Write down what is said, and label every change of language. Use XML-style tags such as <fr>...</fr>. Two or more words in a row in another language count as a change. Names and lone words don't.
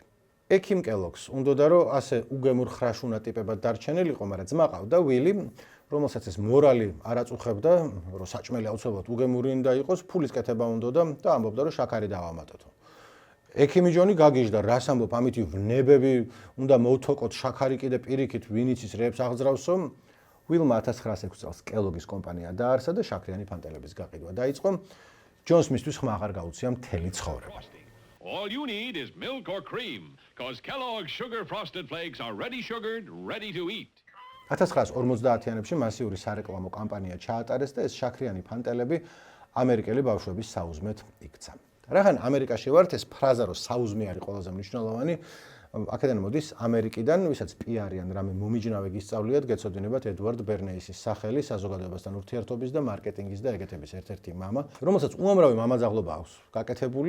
<ka>ექიმ კელოგს უნდოდა რომ ასე უგემურ ხრაშუნა ტიპებად დარჩენილიყო, მაგრამ ძმა ყავდა ვილი, რომელსაც ეს მორალი არ აწუხებდა, რომ საჭმელი აუცილებლად უგემური უნდა იყოს, ფულის კეთება უნდოდა და ამბობდა რომ შაქარი დავამატოთო. ექიმი ჯონი გაგიჟდა, რას ამბობ, ამითი ვნებები უნდა მოვთოკოთ, შაქარი კიდე პირიქით ვინიცის რეებს აღძრავსო. ვილმა 1906 წელს კელოგის კომპანია დაარსა და შაქრიანი ფანტელების გაყიდვა დაიწყო. ჯონს მისთვის ხმა აღარ გაუწია მთელი ცხოვრება.</ka> <en>All you need is milk or cream, because Kellogg's Sugar Frosted Flakes are ready sugared, ready to eat.</en> <ka>1950-იანებში მასიური სარეკლამო კამპანია ჩაატარეს და ეს შაქრიანი ფანტელები ამერიკელი ბავშვების საუზმეთ იქცა. რახან ამერიკაში ვართ, ეს ფრაზა რომ საუზმე არის ყველაზე მნიშვნელოვანი, აქედან მოდის ამერიკიდან, ვისაც პიარიან რამე მომიჯნავე გისწავლიათ, გეცოდინებათ ედვარდ ბერნეისის სახელი, საზოგადოებასთან ურთიერთობის და მარკეტინგის და ეგეთების ერთ-ერთი მამა, რომელსაც უამრავი მამაძაღლობა აქვს გაკეთებული.</ka>